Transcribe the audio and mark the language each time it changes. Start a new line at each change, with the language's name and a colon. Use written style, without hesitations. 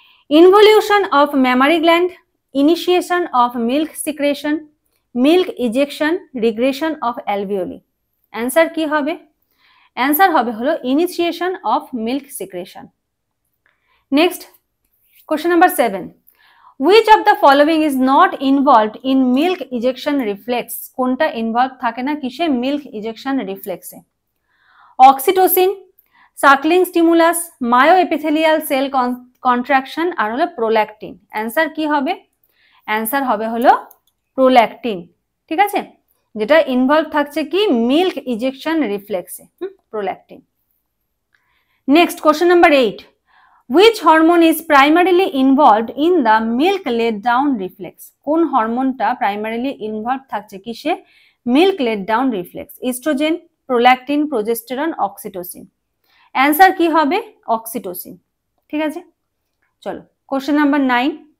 English: Involution of mammary gland, initiation of milk secretion, milk ejection, regression of alveoli. Answer
Bangla: কি হবে?
English: answer
Bangla: হবে হলো
English: Initiation of milk secretion. Next, question number 7. Which of the following is not involved in milk ejection reflex?
Bangla: কোনটা involve থাকে না কিসে? Milk ejection রিফ্লেক্সে।
English: Oxytocin, suckling stimulus, myoepithelial cell contraction, আর হলো prolactin. Answer
Bangla: কি হবে? অ্যান্সার হবে হলো প্রোল্যাকটিন, ঠিক আছে। যেটা ইনভলভ থাকছে কি?
English: Milk ejection রিফ্লেক্সে, prolactin. Next, question number 8. Which hormone is primarily involved in the milk let down reflex?
Bangla: কোন হরমোনটা প্রাইমারিলি ইনভলভ থাকছে কিসে? Milk late down reflex.
English: Oestrogen, prolactin, progesterone, oxytocin. Answer
Bangla: কি হবে?
English: oxytocin,
Bangla: ঠিক আছে। চলো
English: Question number 9.